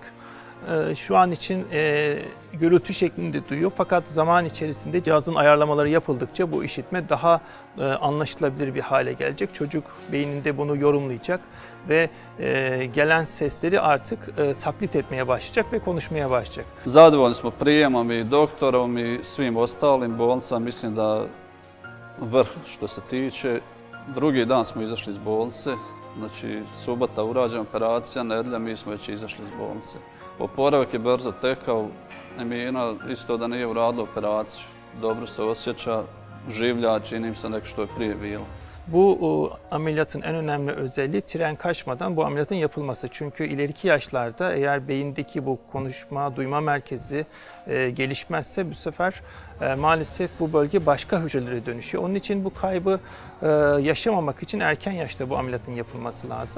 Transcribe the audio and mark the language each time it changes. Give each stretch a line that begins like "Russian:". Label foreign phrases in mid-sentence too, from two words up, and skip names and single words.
Turkish: Şu an için gürültü şeklinde duyuyor, fakat zaman içerisinde cihazın ayarlamaları yapıldıkça bu işitme daha anlaşılabilir bir hale gelecek. Çocuk beyninde bunu yorumlayacak ve gelen sesleri artık taklit etmeye başlayacak ve konuşmaya başlayacak.
Bosnian: Zadovoljni smo prijemom i doktorom i svim ostalim bolnicama, mislim da vrh što se tiče. Drugi dan smo izašli iz bolnice, znači subota urađena operacija, nedjelja mi smo već izašli iz bolnice. Oporavak je brzo tekao, Emina isto da nije uradila operaciju. Dobro se osjeća, življa, čini se nek što je prije bilo.
Turkish: Bu ameliyatın en önemli özelliği tren kaçmadan bu ameliyatın yapılması. Çünkü ileriki yaşlarda eğer beyindeki bu konuşma, duyma merkezi gelişmezse bu sefer maalesef bu bölge başka hücrelere dönüşüyor. Onun için bu kaybı yaşamamak için erken yaşta bu ameliyatın yapılması lazım.